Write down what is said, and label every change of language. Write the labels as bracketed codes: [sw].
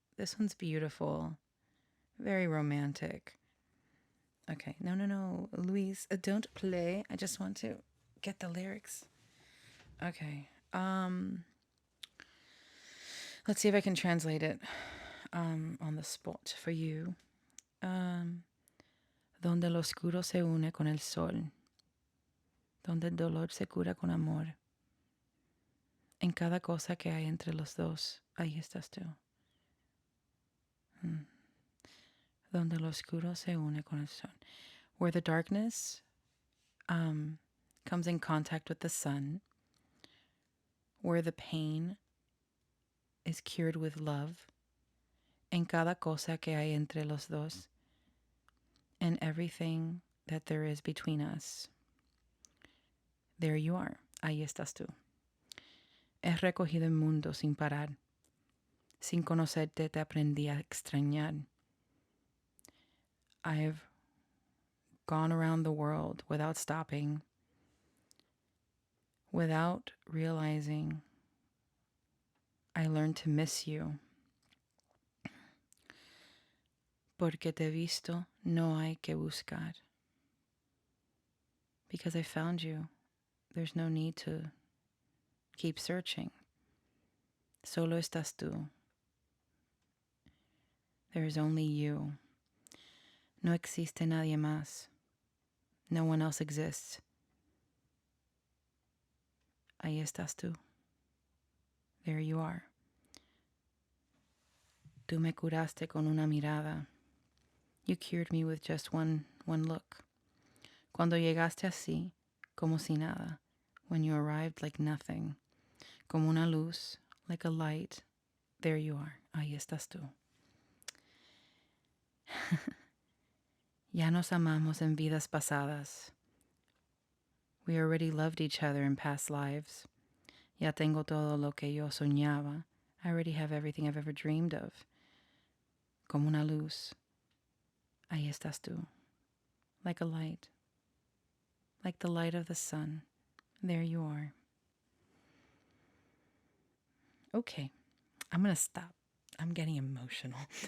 [en] This one's beautiful, very romantic. Okay, no, Luis, don't play. I just want to get the lyrics. Okay, let's see if I can translate it on the spot for you. [es] Donde lo oscuro se une con el sol, donde el dolor se cura con amor. En cada cosa que hay entre los dos, ahí estás tú. Donde lo oscuro se une con el sol. [en] Where the darkness comes in contact with the sun, where the pain is cured with love, [es] en cada cosa que hay entre los dos, [en] and everything that there is between us. There you are, [es] ahí estás tú. He recogido el mundo sin parar. Sin conocerte te aprendí a extrañar. [en] I've gone around the world without stopping, without realizing. I learned to miss you. [es] Porque te he visto, no hay que buscar. [en] Because I found you, there's no need to keep searching. [es] Solo estás tú. [en] There is only you. [es] No existe nadie más. [en] No one else exists. [es] Ahí estás tú. [en] There you are. [es] Tú me curaste con una mirada. [en] You cured me with just one look. [es] Cuando llegaste así, como si nada. [en] When you arrived like nothing. [es] Como una luz, [en] like a light. There you are. [es] Ahí estás tú. Ya nos amamos en vidas pasadas. [en] We already loved each other in past lives. [es] Ya tengo todo lo que yo soñaba. [en] I already have everything I've ever dreamed of. [es] Como una luz. Ahí estás tú. [en] Like a light. Like the light of the sun. There you are. Okay, I'm going to stop. I'm getting emotional.